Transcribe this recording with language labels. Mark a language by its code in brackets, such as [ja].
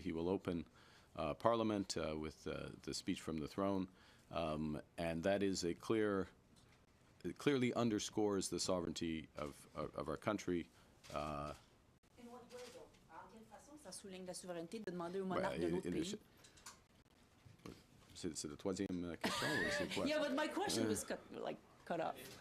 [en] He will open Parliament with the speech from the throne, and that is it clearly underscores the sovereignty of our country. In what way, though? [fr] En quelle façon ça souligne la souveraineté de demander au monarque de l'autre pays? C'est la troisième question, ou c'est quoi? [en] Yeah, but my question was cut off.